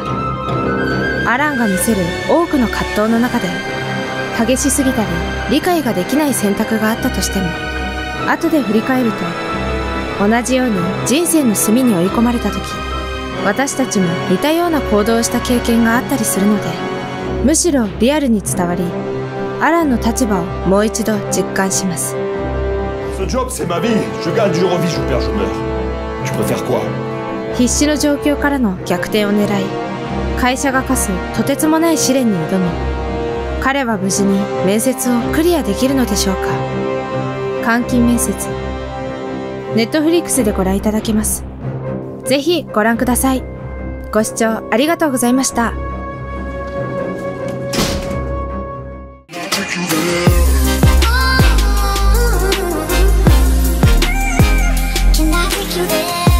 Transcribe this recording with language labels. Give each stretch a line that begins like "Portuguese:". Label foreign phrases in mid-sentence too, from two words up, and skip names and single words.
Japanese: アランが見せる多くの葛藤の中で、激しすぎたり理解ができない選択があったとしても、後で振り返ると同じように人生の隅に追い込まれた時、私たちも似たような行動をした経験があったりするので、むしろリアルに伝わり、アランの立場をもう一度実感します。
French: Ce job, c'est ma vie. Je gagne, je revis, je perds, je meurs. Tu préfères quoi?
Japanese: 必死の状況からの逆転を狙い、会社が課すとてつもない試練に挑み、彼は無事に面接をクリアできるのでしょうか。監禁面接、ネットフリックスでご覧いただけます。ぜひご覧ください。ご視聴ありがとうございました。
English: Can I take you there?